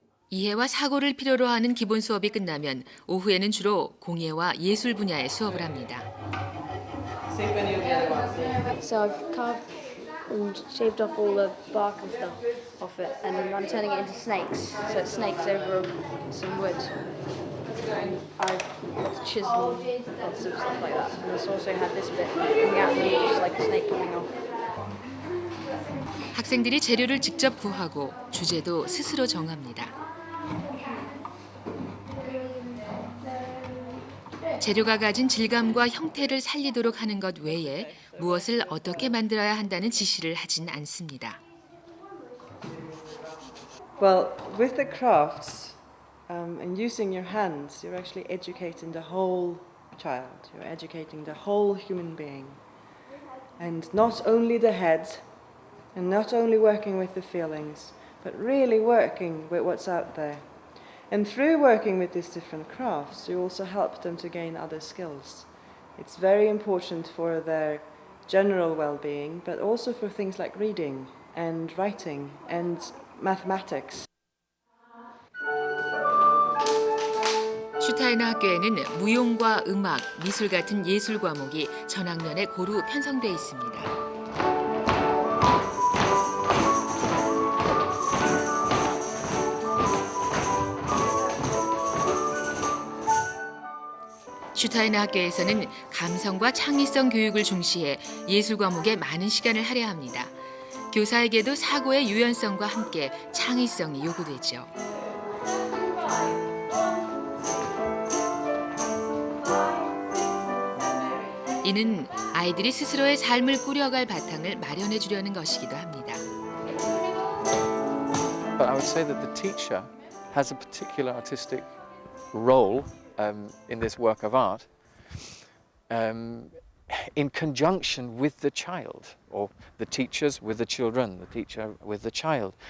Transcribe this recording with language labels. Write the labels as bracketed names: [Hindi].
[Korean] 이해와 사고를 필요로 하는 기본 수업이 끝나면 오후에는 주로 공예와 예술 분야의 수업을 합니다. [English] So I've carved and shaved off all the bark and stuff off it, and I'm turning it into snakes. So it's snakes over some wood. And I've got chisel, lots of stuff like that. And it's also had this bit coming out, which is like a snake coming off. [Korean] 학생들이 재료를 직접 구하고 주제도 스스로 정합니다. 재료가 가진 질감과 형태를 살리도록 하는 것 외에 무엇을 어떻게 만들어야 한다는 지시를 하진 않습니다. [English] Well, with the crafts and using your hands, you're actually educating the whole child. You're educating the whole human being. And not only the head, and not only working with the feelings, but really working with what's out there. And through working with these different crafts, you also help them to gain other skills. It's very important for their general well-being, but also for things like reading and writing and mathematics. [Korean] 슈타이너 학교에는 무용과 음악, 미술 같은 예술 과목이 전 학년에 고루 편성돼 있습니다. 슈타이너 학교에서는 감성과 창의성 교육을 중시해 예술 과목에 많은 시간을 할애합니다. 교사에게도 사고의 유연성과 함께 창의성이 요구되죠. 이는 아이들이 스스로의 삶을 꾸려갈 바탕을 마련해 주려는 것이기도 합니다. [English] But I would say that the teacher has a particular artistic role in this work of art in conjunction with the child, or the teachers with the children, the teacher with the child.